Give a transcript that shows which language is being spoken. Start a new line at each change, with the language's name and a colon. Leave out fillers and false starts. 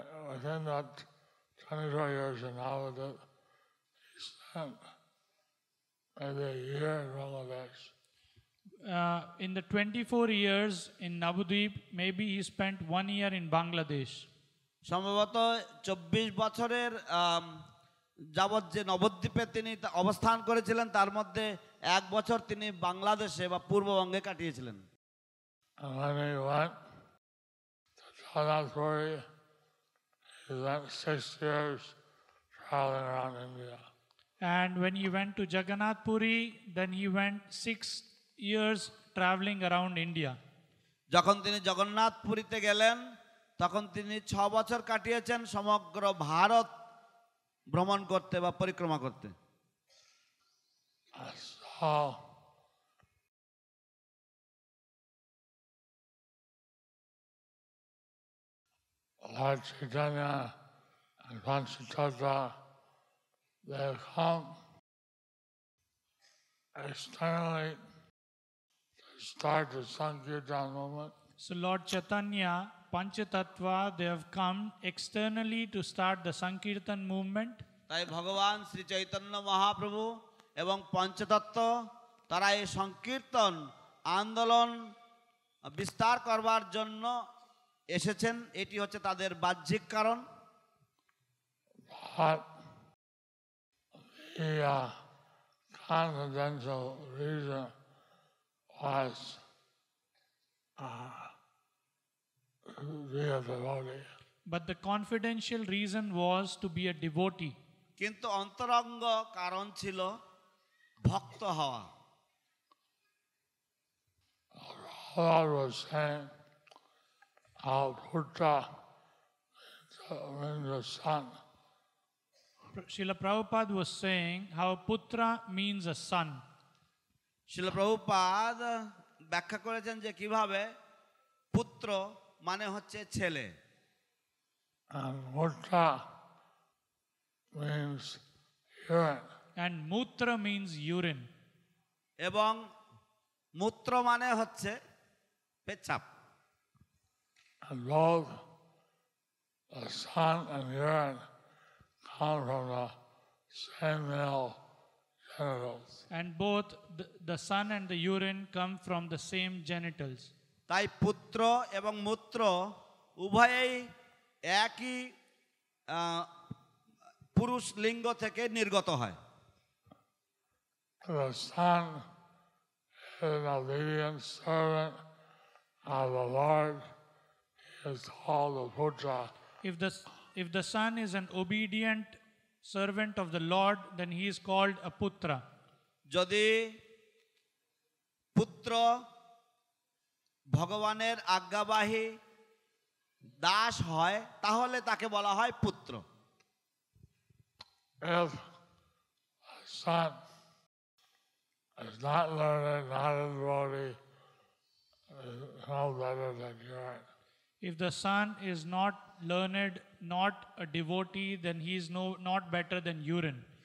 English: Within that 24 years in Navadvip, he spent maybe a year in Bangladesh. In the 24 years in Navadvip, maybe he spent 1 year in Bangladesh.
Bangla: সম্ভবত 24 বছরের যাবৎ যে নবদ্বীপে তিনি অবস্থান করেছিলেন তার মধ্যে 1 বছর তিনি বাংলাদেশে বা পূর্ববঙ্গে কাটিয়েছিলেন।
English: And when he went to Jagannath Puri, he spent 6 years traveling around India. And when he went to Jagannath Puri, then he went 6 years traveling around India.
Bangla: যখন তিনি জগন্নাথ পুরীতে গেলেন তখন তিনি 6 বছর কাটিয়েছেন সমগ্র ভারত ভ্রমণ করতে বা পরিক্রমা করতে।
English: So, Lord Chaitanya and Panchatattva, they have come externally to start the Sankirtan movement. So Lord Chaitanya, Panchatattva, they have come externally to start the Sankirtan movement.
Bangla: তাই ভগবান শ্রী চৈতন্য মহাপ্রভু এবং পঞ্চতত্ত্ব তারা এই সংকীর্তন আন্দোলন বিস্তার করবার জন্য এসেছেন। এটি হচ্ছে তাদের বাহ্যিক কারণ।
English: But the confidential reason was to be a devotee. But the confidential reason was to be a devotee.
Bangla: কিন্তু অন্তরঙ্গ কারণ ছিল ভক্ত হওয়া।
English: Lord was saying how Putra means the son. Srila Prabhupada was saying how putra means a son.
Bangla: শিল প্রভুপাদ ব্যাখ্যা করেছেন যে কিভাবে পুত্র মানে হচ্ছে ছেলে,
English: And Putra means urine. And mutra means urine.
Bangla: এবং মূত্র মানে হচ্ছে পেচ্ছাপ।
English: And both the sun and urine come from the same male genitals. And both the sun and the urine come from the same genitals.
Bangla: তাই পুত্র এবং মূত্র উভয়েই একই পুরুষ লিঙ্গ থেকে নির্গত হয়।
English: The son is an obedient servant of the Lord. He is called the Putra. If the son is an obedient servant of the Lord, then he is called a putra.
Bangla: যদি পুত্র ভগবানের আজ্ঞাবাহী দাস হয় তাহলে তাকে বলা হয় পুত্র।
English: If the son is not learned, not a devotee, is no better than urine. If the son is not learned, not a devotee, then he is not better than urine.